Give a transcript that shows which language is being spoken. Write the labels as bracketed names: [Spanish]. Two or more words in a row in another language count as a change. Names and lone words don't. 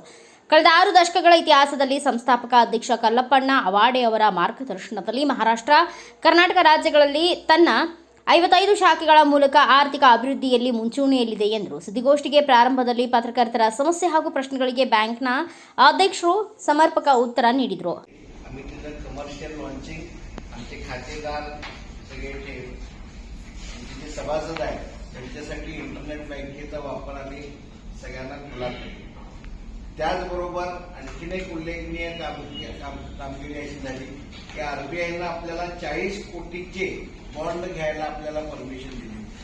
[Kannada] ಕಳೆದ 6 ದಶಕಗಳ ಇತಿಹಾಸದಲ್ಲಿ ಸಂಸ್ಥಾಪಕ ಅಧ್ಯಕ್ಷ ಕಲ್ಲಪ್ಪಣ್ಣ ಅವಾಡೆ ಅವರ ಮಾರ್ಗದರ್ಶನದಲ್ಲಿ ಮಹಾರಾಷ್ಟ್ರ, ಕರ್ನಾಟಕ ರಾಜ್ಯಗಳಲ್ಲಿ ತನ್ನ 55 ಶಾಖೆಗಳ ಮೂಲಕ ಆರ್ಥಿಕ ಅಭಿವೃದ್ಧಿಯಲ್ಲಿ ಮುಂಚೂಣಿಯಲ್ಲಿದೆ ಎಂದರು. ಸುದ್ದಿಗೋಷ್ಠಿಗೆ ಪ್ರಾರಂಭದಲ್ಲಿ ಪತ್ರಕರ್ತರ ಸಮಸ್ಯೆ ಹಾಗೂ ಪ್ರಶ್ನೆಗಳಿಗೆ ಬ್ಯಾಂಕ್ನ ಅಧ್ಯಕ್ಷರು ಸಮರ್ಪಕ ಉತ್ತರ ನೀಡಿದರು. [Marathi] सभासद आहेत त्यांच्यासाठी इंटरनेट बँकेचा वापर आम्ही सगळ्यांना खुला केला. त्याचबरोबर आणखीन एक उल्लेखनीय कामगिरी अशी झाली की आरबीआयनं आपल्याला 40 कोटीचे बॉन्ड घ्यायला आपल्याला परमिशन दिली.